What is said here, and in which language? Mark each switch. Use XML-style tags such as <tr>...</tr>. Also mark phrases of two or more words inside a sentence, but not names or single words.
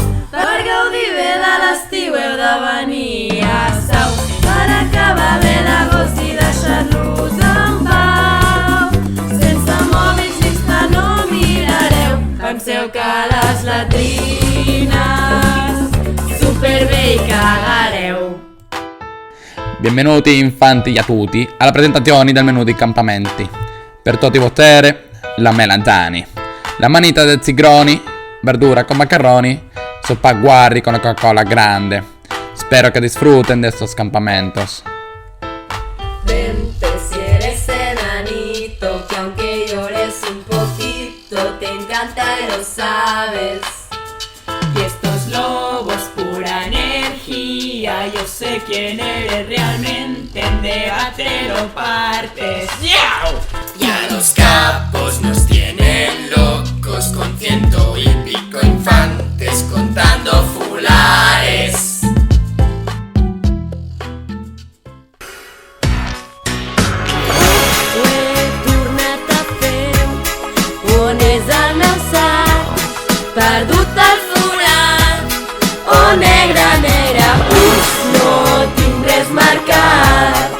<ca>Per gaudir bé de l'estiu heu de venir a Sau, per acabar bé l'agost i deixar-los en pau. Sense mòbils ni Insta no mirareu, penseu que les latrines superbé i cagareu.</ca> <it>Benvenuti infanti a tutti alla presentazione del menù dei campamenti. Per tutti vostri, la melanzani, la manita del zigroni, verdura con macarroni, sopa guarri con la Coca-Cola grande.</it> <es>Spero que disfruten de estos campamentos. Vente si eres enanito, que aunque llores un poquito, te encanta y lo sabes. Y estos lobos pura energía, yo sé quién eres realmente, en debate lo partes. Y a los capos nos tienen locos con 100 y pico infantes contando fulares.</es> <ca>Ho he tornat a fer, on és el meu sac? Perdut el forat, negre, negre, no tinc res marcat.</ca>